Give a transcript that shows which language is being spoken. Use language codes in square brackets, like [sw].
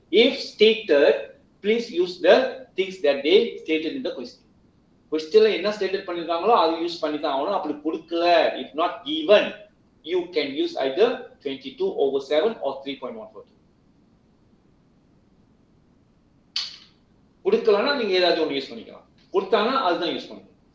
[en] If stated, please use the things that they stated in the question. [ta] Questionல என்ன stated பண்ணிருக்காங்களோ அது use பண்ணி தான் ஆகணும். அப்படி கொடுக்கல, [en] if not given, you can use either 22/7 or 3.142. [ta] கொடுக்கலன்னா நீங்க ஏதாச்சும் ஒன்று யூஸ் பண்ணிக்கலாம். கொடுத்தாங்கன்னா அதுதான் யூஸ் பண்ணணும்.